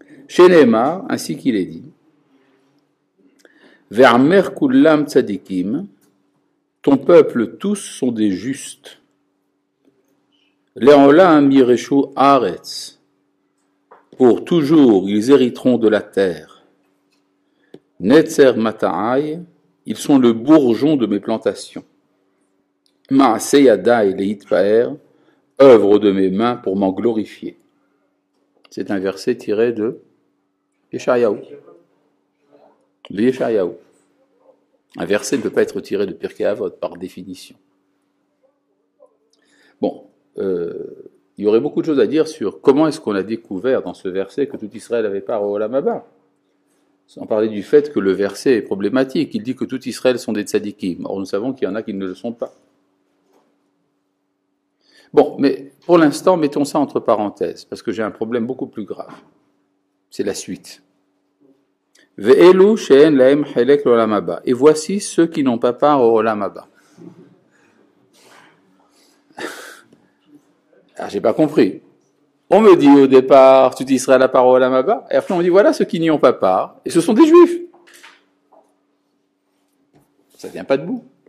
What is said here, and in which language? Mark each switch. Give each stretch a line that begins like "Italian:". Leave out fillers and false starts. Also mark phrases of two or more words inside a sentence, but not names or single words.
French: Chez Neymar, ainsi qu'il est dit,
Hebrew: ועמך כולם צדיקים,
French: ton peuple tous sont des justes.
Hebrew: לעולם יירשו הארץ,
French: pour toujours ils hériteront de la terre.
Hebrew: נצר מטעי,
French: ils sont le bourgeon de mes plantations.
Hebrew: מעשה ידי להתפאר,
French: œuvre de mes mains pour m'en glorifier. C'est un verset tiré de Yeshayahu. De Yeshayahu. Un verset ne peut pas être tiré de Pirkei Avot par définition. Bon, il y aurait beaucoup de choses à dire sur comment est-ce qu'on a découvert dans ce verset que tout Israël avait part au
Hebrew: עולם הבא.
French: Sans parler du fait que le verset est problématique. Il dit que tout Israël sont des tzadikim. Or, nous savons qu'il y en a qui ne le sont pas. Bon, mais pour l'instant, mettons ça entre parenthèses, parce que j'ai un problème beaucoup plus grave. C'est la suite.
Hebrew: ואלו שאין להם חלק לעולם הבא.
French: Et voici ceux qui n'ont pas part au
Hebrew: עולם הבא.
French: Alors, j'ai pas compris. On me dit au départ, tout Israël a part au
Hebrew: עולם הבא,
French: et après on dit voilà ceux qui n'y ont pas part, et ce sont des Juifs. Ça vient pas debout.